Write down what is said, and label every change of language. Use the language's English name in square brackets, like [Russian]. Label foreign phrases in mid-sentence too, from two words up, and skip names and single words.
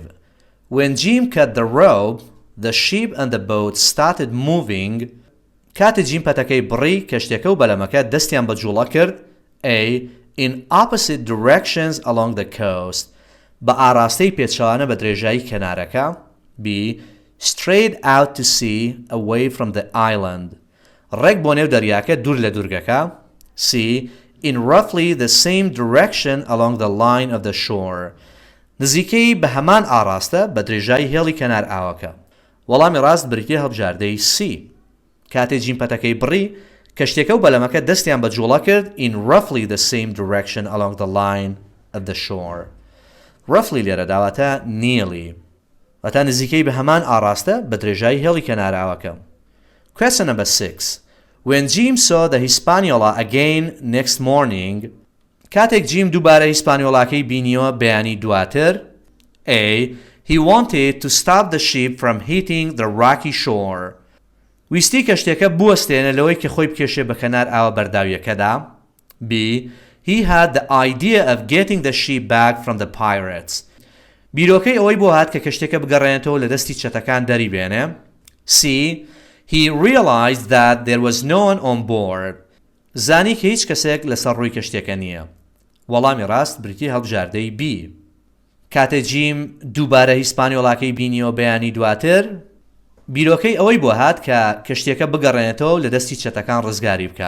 [English] When Jim cut the rope, the ship and the boat started moving. [Central Kurdish] کاتێ جیم پەتەکەی بڕی کەشتێکە و بەلەمەکە دەستیان بە جوڵە کرد. [English] A. In opposite directions along the coast. [Central Kurdish] بە ئاراستەی پێچەوانە بە درێژایی کەنارەکە. [English] B. Straight out to sea away from the island. [Central Kurdish] ڕێک بۆ نێو دەریاکە دوور لە دورگەکە. [English] C. In roughly the same direction along the line of the shore. [Central Kurdish] نزیکەی بە هەمان ئاراستە بە درێژایی هێڵی کەنار ئاوەکە. وەڵامی ڕاست بریتیە هەڵبژاردەی C. کاتێ جیم پەتەکەی بڕی کەشتێکە و بەلەمەکە دەستیان بە جوڵە کرد [English] in roughly the same direction along the line of the shore. [Central Kurdish] roughly لێرە داواتە nearly واتە نزیکەی بە هەمان ئاراستە بە درێژایی هێڵی کەنار ئاوەکە. [English] Question number 6. When Jim saw the Hispaniola again next morning, [Central Kurdish] کاتێک جیم دووبارە هیسپانیۆڵاکەی بینیوە بەیانی دواتر. [English] A. He wanted to stop the ship from hitting the rocky shore. [Central Kurdish] ویستی کەشتێکە بوەستێنە لەوەی کە خۆی بکێشێ بە کەنار ئاوە بەرداویەکەدا. [English] B. He had the idea of getting the ship back from the pirates. [Central Kurdish] بیرۆکەی ئەوەی بۆ هات کە کەشتێکە بگەڕێنێتەوە لە دەستی چەتەکان دەری بێنێ. [English] C. He realized that there was no one on board. [Central Kurdish] زانی کە هیچ کەسێک لەسەر ڕووی کەشتێکە نییە. وەڵامی ڕاست بریتی هەڵبژاردەی B. کاتە جیم دووبارە هیسپانیۆڵاکەی بینیەوە بەیانی دواتر بیرۆکەی ئەوەی بۆ هات کە کەشتیەکە بگەڕێنێتەوە لە دەستی چەتەکان ڕزگاری بکە.